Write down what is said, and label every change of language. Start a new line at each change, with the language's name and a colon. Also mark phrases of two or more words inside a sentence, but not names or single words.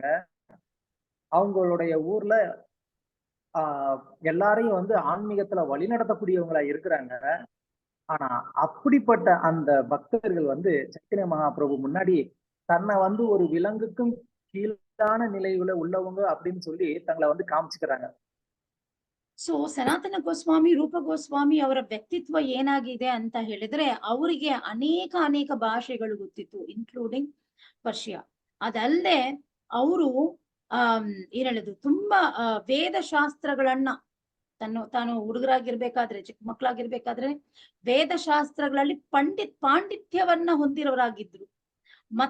Tamil: அவங்களுடைய ஊர்ல எல்லாரையும் வந்து ஆன்மீகத்துல வழிநடத்தக்கூடியவங்களா இருக்கிறாங்க. ஆனா அப்படிப்பட்ட அந்த பக்தர்கள் வந்து சைத்தன்ய மகாபிரபு முன்னாடி தன்னை வந்து ஒரு விலங்குக்கும் கீழான நிலையில உள்ளவங்க அப்படின்னு சொல்லி தங்களை வந்து காமிச்சுக்கிறாங்க.
Kannada: ಸೊ ಸನಾತನ ಗೋಸ್ವಾಮಿ, ರೂಪ ಗೋಸ್ವಾಮಿ ಅವರ ವ್ಯಕ್ತಿತ್ವ ಏನಾಗಿದೆ ಅಂತ ಹೇಳಿದ್ರೆ, ಅವರಿಗೆ ಅನೇಕ ಭಾಷೆಗಳು ಗೊತ್ತಿತ್ತು, ಇನ್ಕ್ಲೂಡಿಂಗ್ ಪರ್ಷಿಯಾ. ಅದಲ್ಲದೆ ಅವರು ಏನ್ ಹೇಳುದು, ತುಂಬಾ ವೇದ ಶಾಸ್ತ್ರಗಳನ್ನ ತಾನು ಹುಡುಗರಾಗಿರ್ಬೇಕಾದ್ರೆ, ಚಿಕ್ಕ ಮಕ್ಕಳಾಗಿರ್ಬೇಕಾದ್ರೆ ವೇದ ಶಾಸ್ತ್ರಗಳಲ್ಲಿ ಪಾಂಡಿತ್ಯವನ್ನ ಹೊಂದಿರೋರಾಗಿದ್ರು.